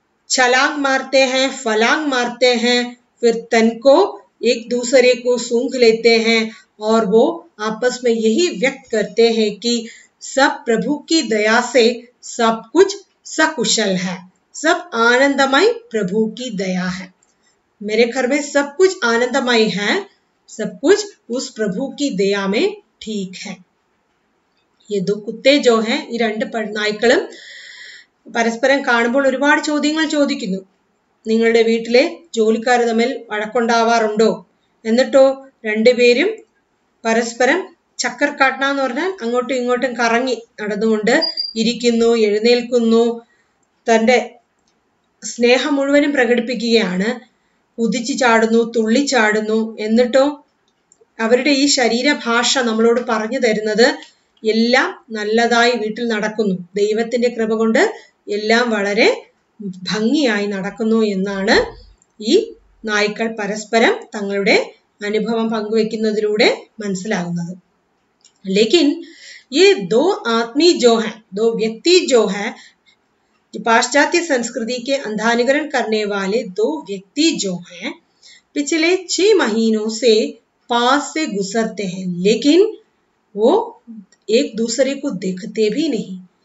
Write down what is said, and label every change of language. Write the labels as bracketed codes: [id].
[hi] छलांग मारते हैं, फलांग मारते हैं, फिर तन को एक दूसरे को सूंघ लेते हैं और वो आपस में यही व्यक्त करते हैं कि सब प्रभु की दया से सब कुछ सकुशल है, सब आनंदमय प्रभु की दया है. मेरे घर में सब कुछ आनंदमय है, सब कुछ उस प्रभु की दया में ठीक है। ये दो कुत्ते जो हैं [ml] ഈ രണ്ട് നായ്ക്കളും പരസ്പരം കാണുമ്പോൾ ഒരുപാട് ചോദ്യങ്ങൾ ചോദിക്കുന്നു. നിങ്ങളുടെ വീട്ടിലെ ജോലിക്കാർ തമ്മിൽ വഴക്കുണ്ടാവാറുണ്ടോ? എന്നിട്ടോ രണ്ടുപേരും പരസ്പരം ചക്കർ കാട്ടണ എന്ന് പറഞ്ഞാൽ അങ്ങോട്ടും ഇങ്ങോട്ടും കറങ്ങി നടന്നുകൊണ്ട് ഇരിക്കുന്നു, എഴുന്നേൽക്കുന്നു, തന്റെ സ്നേഹം മുഴുവനും പ്രകടിപ്പിക്കുകയാണ്. കുതിച്ചു ചാടുന്നു, തുള്ളിച്ചാടുന്നു. എന്നിട്ടോ അവരുടെ ഈ ശരീരഭാഷ നമ്മളോട് പറഞ്ഞു തരുന്നത് എല്ലാം നല്ലതായി വീട്ടിൽ നടക്കുന്നു, ദൈവത്തിന്റെ കൃപ കൊണ്ട് എല്ലാം വളരെ ഭംഗിയായി നടക്കുന്നു എന്നാണ് ഈ നായ്ക്കൾ പരസ്പരം തങ്ങളുടെ അനുഭവം പങ്കുവെക്കുന്നതിലൂടെ മനസ്സിലാകുന്നത്. [hi] लेकिन ये दो आदमी जो हैं, दो व्यक्ति जो है, पाश्चात्य संस्कृति के अंधानुकरण करने वाले दो व्यक्ति जो हैं, पिछले 6 महीनों से पास से गुजरते हैं, लेकिन वो एक दूसरे को देखते भी नहीं.